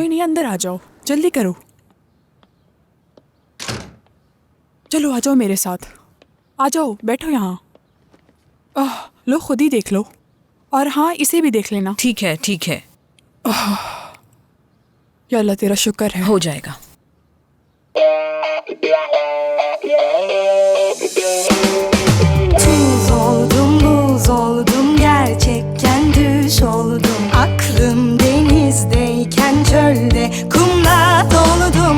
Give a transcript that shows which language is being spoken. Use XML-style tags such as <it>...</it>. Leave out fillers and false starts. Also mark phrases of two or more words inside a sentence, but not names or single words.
<hi>कोई नहीं, अंदर आ जाओ, जल्दी करो। चलो आ जाओ मेरे साथ, आ जाओ, बैठो यहाँ। लो खुद ही देख लो, और हाँ इसे भी देख लेना। ठीक है ठीक है,</hi> <ar>يا الله</ar> <hi>तेरा शुक्र है, हो जाएगा।</hi> <tr>Tuz oldum, buz oldum, gerçekten düş oldum. Aklım denizdeyken çölde kumla doldum.</tr>